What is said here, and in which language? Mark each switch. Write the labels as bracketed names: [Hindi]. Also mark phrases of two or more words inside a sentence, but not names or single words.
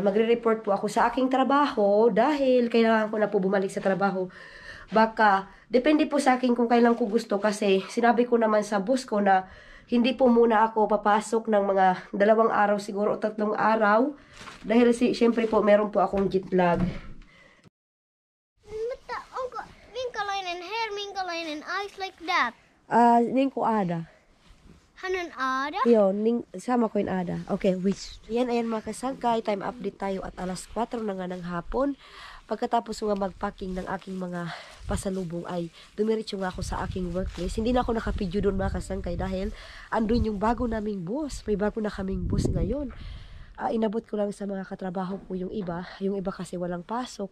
[Filipino] Magre-report po ako sa aking trabaho dahil kailangan ko na po bumalik sa trabaho. Baka, depende po sa akin kung kailan ko gusto kasi sinabi ko naman sa boss ko na hindi po muna ako papasok ng mga 2 araw siguro o 3 araw dahil syempre po meron po akong jet lag. [Finnish] Mutta onko minkälainen hair, minkälainen [English] eyes like that? Niin ko ada. [Finnish] Hän on Aada? [Filipino] Yo, sama ko yung Ada. Okay, wish. Ayan mga kasangkay, time update tayo at alas 4 na nga ng hapon. Pagkatapos nga magpacking ng aking mga pasalubong ay dumiretso nga ako sa aking workplace. Hindi na ako nakapidyo doon mga kasangkay dahil andun yung bago naming boss. May bago na kaming boss ngayon. Inabot ko lang sa mga katrabaho ko yung iba kasi walang pasok.